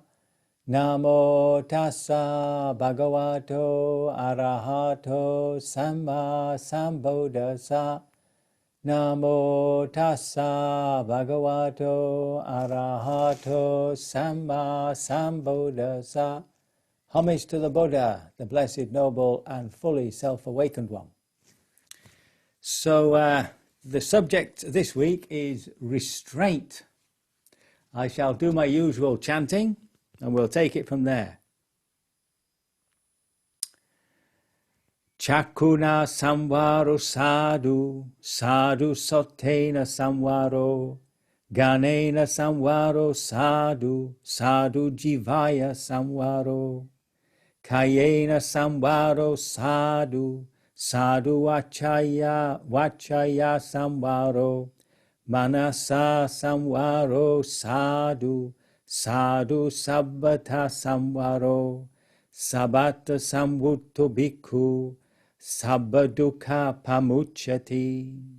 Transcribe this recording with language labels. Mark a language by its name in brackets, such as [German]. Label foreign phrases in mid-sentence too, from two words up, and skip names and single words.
[Pali] Namo tassa bhagavato arahato samma sambuddhassa. Namo tassa bhagavato arahato samma sambuddhassa. [English] Homage to the Buddha, the blessed, noble, and fully self-awakened one. So the subject this week is restraint. I shall do my usual chanting and we'll take it from there. [Pali] Chakuna samvaro sadhu, sadhu sotena samvaro, ganena samvaro sadhu, sadhu jivaya samvaro, kayena samvaro sadhu, sadhu vachaya samvaro, manasa samvaro sadhu, sadhu sabbata samvaro, sabbata samvutto bhikkhu, sabba dukkha pamucchati.